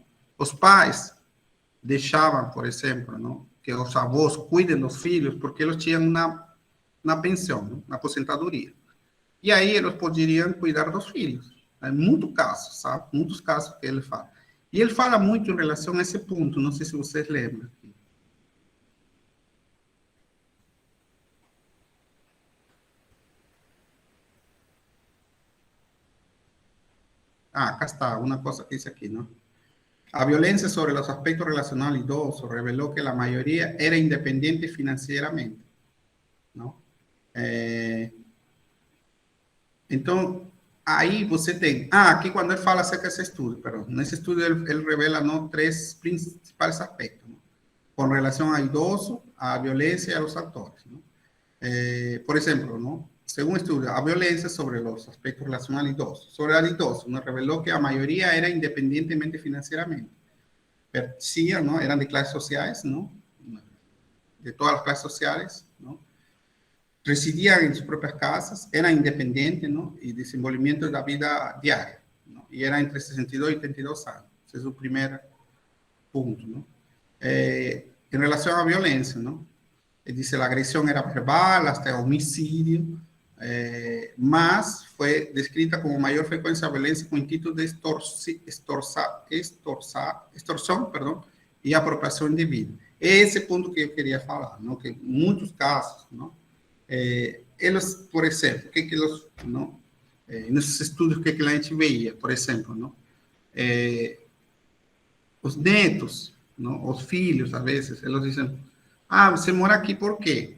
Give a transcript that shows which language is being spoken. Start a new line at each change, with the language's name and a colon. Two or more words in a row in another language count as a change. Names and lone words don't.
Portuguese: Os pais deixavam, por exemplo, não? Que os avós cuidem dos filhos porque eles tinham na pensão, não? Na aposentadoria. E aí eles poderiam cuidar dos filhos. Há muitos casos, sabe? Muitos casos que ele fala. E ele fala muito em relação a esse ponto, não sei se vocês lembram.
Spanish: Ah, acá está, una cosa que dice aquí, ¿no? La violencia sobre los aspectos relacionales idosos reveló que la mayoría era independiente financieramente, ¿no?
Portuguese: Então, aí você tem... Ah, aqui quando ele fala acerca desse estudo, perdão. Nesse estudo ele revela, não, três principais aspectos, não? Com relação ao idoso, à violência e aos atores, não? Por exemplo, não?
Spanish: según estudio,
Portuguese: a violência sobre os aspectos relacionados al idoso.
Spanish: Sobre el idoso, nos reveló que a mayoría era independientemente financieramente. Pertenecían, ¿no? Eran de clases sociales, ¿no? De todas las clases sociales, ¿no? Residían en sus propias casas, eran independientes, ¿no? Y desenvolvimiento de la vida diaria, ¿no? Y era entre 62 y 32 años. Ese es su primer punto, ¿no? En relación a violencia, ¿no? Dice la agresión era verbal, hasta homicidio, más fue descrita como mayor frecuencia de violencia con títulos de extorsión, perdón, y apropiación de vida. Ese punto
Portuguese: que eu queria falar, ¿no? Que em muitos casos, ¿no? Eles, por exemplo, que eles, ¿no? Nesses estudos que a gente veia, por exemplo, ¿no? Os netos, ¿no? Os filhos, às vezes, eles dizem, ah, você mora aqui por quê?